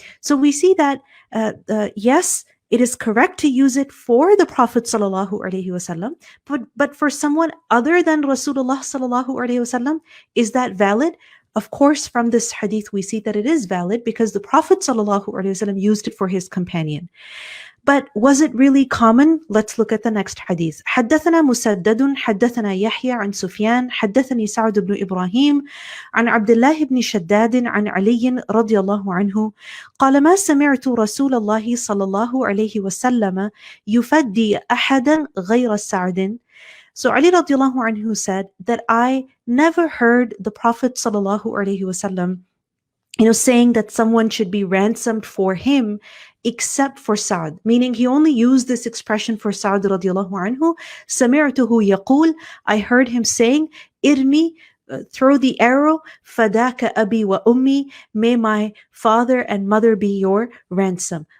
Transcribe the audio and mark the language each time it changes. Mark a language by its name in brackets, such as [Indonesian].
[English] So we see that yes, it is correct to use it for the Prophet sallallahu alaihi wasallam, but for someone other than Rasulullah sallallahu alaihi wasallam, is that valid? Of course, from this hadith we see that it is valid because the Prophet sallallahu alaihi wasallam used it for his companion. But was it really common? Let's look at the next hadith. [Arabic] حدثنا مسدد حدثنا يحيى عن سفيان حدثني سعد بن إبراهيم عن عبد الله بن شداد عن علي رضي الله عنه قال ما سمعت رسول الله صلى الله عليه وسلم يفدي أحدا غير سعد. [English] So Ali radiallahu anhu said that I never heard the Prophet sallallahu alaihi wasallam saying that someone should be ransomed for him except for Sa'd, meaning he only used this expression for Sa'd radiallahu anhu. [Arabic] سمعته يقول, [English] I heard him saying, irmi, throw the arrow, fadaka abi wa ummi, may my father and mother be your ransom.